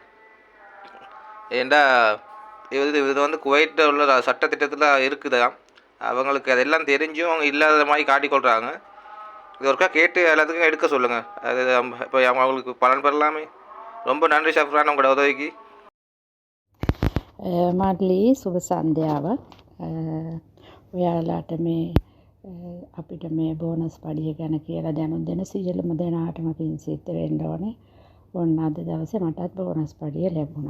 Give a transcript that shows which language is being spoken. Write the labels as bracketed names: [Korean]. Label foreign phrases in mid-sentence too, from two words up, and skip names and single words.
[Tamil] ஏண்டா இது வந்து குவைட்டில் உள்ள சட்டத்திட்டத்தில் இருக்குதா, அவங்களுக்கு அதெல்லாம் தெரிஞ்சும் அவங்க இல்லாத மாதிரி காட்டிக்கொள்கிறாங்க. இது ஒருக்கா கேட்டு எல்லாத்துக்கும் எடுக்க சொல்லுங்கள். அது இப்போ அவங்களுக்கு பலன் பெறலாமே. ரொம்ப நன்றி ஷஃப்ரான் உங்களோட උදවිக்கு. [Sinhala] මඩ්ලි සුබ සන්ධ්‍යාවක්. ඔයාලාට මේ අපිට මේ බෝනස් පඩිය ගැන කියලා දැනුම් දෙන සියලුම දෙනාටම පින් සිද්ධ වෙන්න ඕනේ. ඔන්න අද දවසේ මටත් බෝනස් පඩිය ලැබුණා.